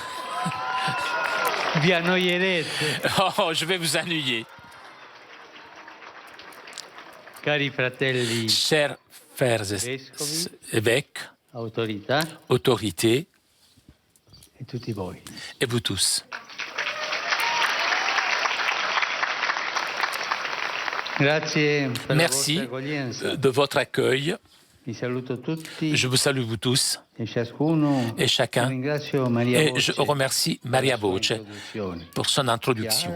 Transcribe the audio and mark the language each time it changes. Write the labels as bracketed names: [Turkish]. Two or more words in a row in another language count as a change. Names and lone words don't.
[Italian] Vi annoierete. [French] Oh, je vais vous ennuyer. [Italian] Cari fratelli, [French] Chers frères et évêques, autorités, [Italian] e tutti voi. [French] et vous tous. Merci de votre accueil. Je vous salue vous tous et chacun. Et je remercie Maria Voce pour son introduction.